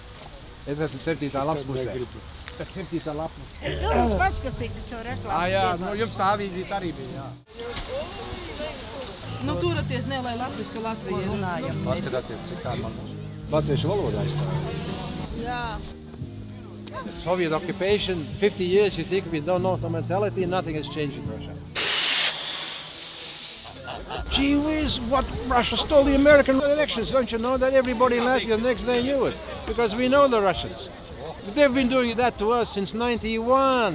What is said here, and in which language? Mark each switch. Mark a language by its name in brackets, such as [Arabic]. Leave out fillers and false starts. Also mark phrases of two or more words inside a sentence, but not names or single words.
[Latvian] Es esmu 7. lapas pusē. 7. lapa. Jūs paskatīt šo reklāmu. Jā, jums tā avīzīte arī bija, jā. Nu, turaties, ne, lai latviska Latvija runājam. Paskatāties, cik tā man latviešu valodā izstāv. Jā. [English] The Soviet occupation, 50 years, you think we don't know the mentality, nothing has changed in Russia. Gee whiz, what Russia stole the American elections, don't you know that everybody in Latvia the next day knew it? Because we know the Russians. But they've been doing that to us since 91.